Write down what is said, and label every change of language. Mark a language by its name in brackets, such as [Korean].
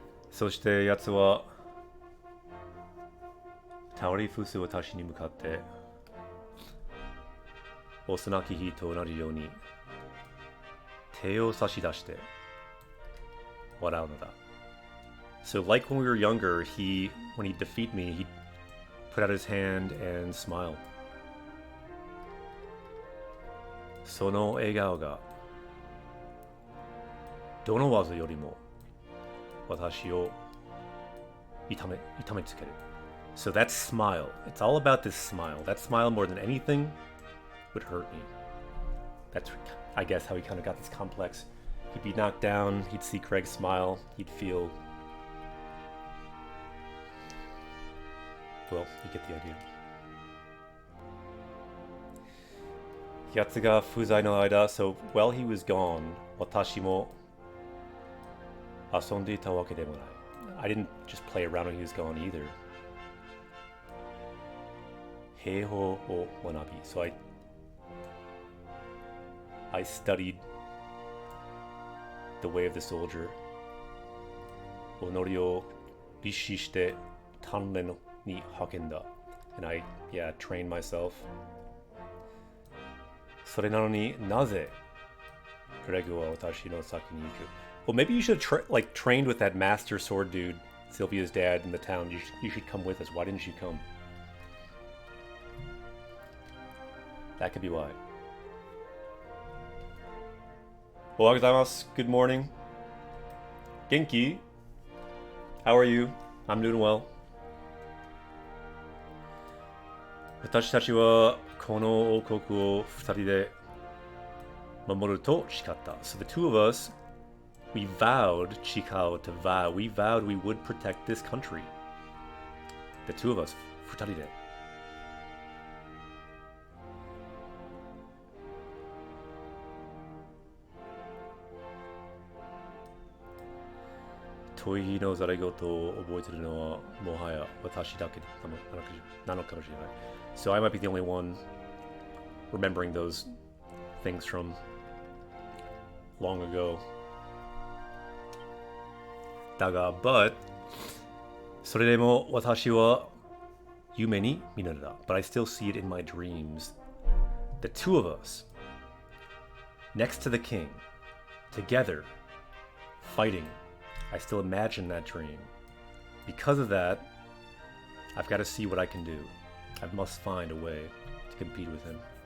[Japanese] So して奴は倒れ伏す私に向かって幼き日と同じように手を差し出して笑うのだ。 [English] So like when we were younger, when he'd defeat me, he'd put out his hand and smile. [Japanese] その笑顔がどの技よりも私を痛めつける。 [English] So that smile, it's all about this smile. That smile more than anything would hurt me. That's, I guess, how he kind of got this complex. He'd be knocked down, he'd see Craig smile, he'd feel... Well, you get the idea. [Japanese] 奴が不在の間, [English] so while he was gone, [Japanese] 私も遊んでいたわけでもない. [English] I didn't just play around when he was gone either. [Japanese] 兵法を学び. [English] So I studied the way of the soldier. [Japanese] 己を律しして鍛錬に励んだ. [English] And I trained myself. [Japanese] それなのになぜグレグは私の先に行く? [English] Well, maybe you should have trained with that master sword dude, Sylvia's dad, in the town. You should come with us. Why didn't you come? That could be why. [Japanese] Ohayou gozaimasu. [English] Good morning. Genki. How are you? I'm doing well. [Japanese] 私たちはこの王国を二人で守ると誓った。 [English] So the two of us, we vowed, 誓う to vow, we vowed we would protect this country. The two of us, 二人で。 [Japanese] 問いのざれ言を覚えているのはもはや私だけなのかもしれない。 [English] So I might be the only one remembering those things from long ago. [Japanese] だが、but それでも私は夢に見るのだ。 [English] But I still see it in my dreams. The two of us, next to the king, together, fighting. I still imagine that dream. Because of that, I've got to see what I can do. I must find a way to compete with him.